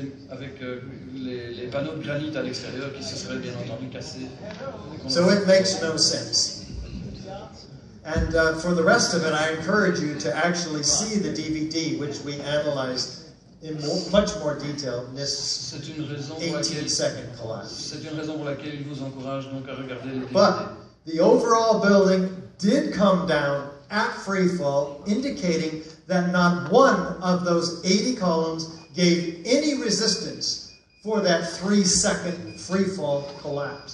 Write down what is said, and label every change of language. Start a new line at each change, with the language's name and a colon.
French: Avec les panneaux de granit à l'extérieur qui se seraient bien entendu cassés.
English: So it makes no sense. And for the rest of it, I encourage you to actually see the DVD, which we analyzed in much more detail in this 18-second collapse.
French: C'est une raison pour laquelle il vous encourage donc à regarder le DVD.
English: But the overall building did come down at free fall, indicating that not one of those 80 columns gave any resistance for that 3-second free fall collapse.